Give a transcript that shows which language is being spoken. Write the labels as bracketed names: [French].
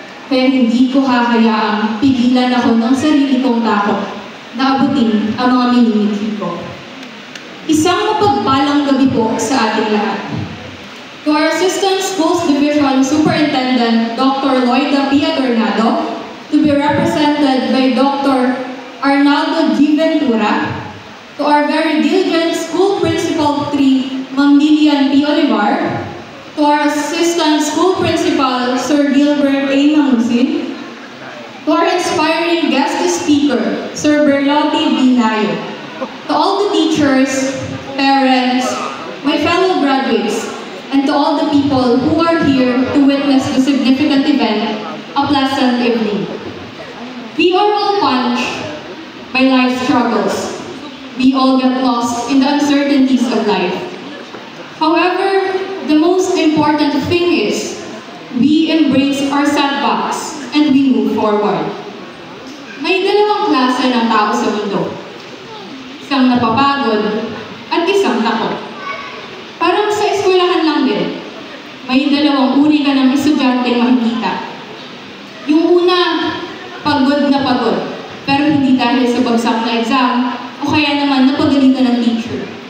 [Filipino] Kaya hindi ko hahayaang pigilan ako ng sarili kong takot na abutin ang mga minimithi ko. Isang mapagpalang gabi po sa ating lahat. [English] To our Assistant Schools Division Superintendent, Dr. Loida P. Adornado, to be represented by Dr. Arnaldo G. Ventura, to our very diligent School Principal 3, Ma'am Lilian P. Olivar, to our Assistant School Principal, Sir Gilbert A. Mangusin, to our inspiring guest speaker, Sir Berlotti B. Nayo, to all the teachers, parents, my fellow graduates, and to all the people who are here to witness the significant event, a pleasant evening. We are all punched by life's struggles. We all get lost in the uncertainties of life. However, the most important thing is, we embrace our setbacks and we move forward. [Filipino] May dalawang klase ng tao sa mundo. Isang napapagod at isang takot. Parang sa eskwelahan lang din, may dalawang uri ka ng estudyanteng makikita. Yung una, pagod na pagod, pero hindi dahil sa bagsak na exam o kaya naman napagalitan ng teacher.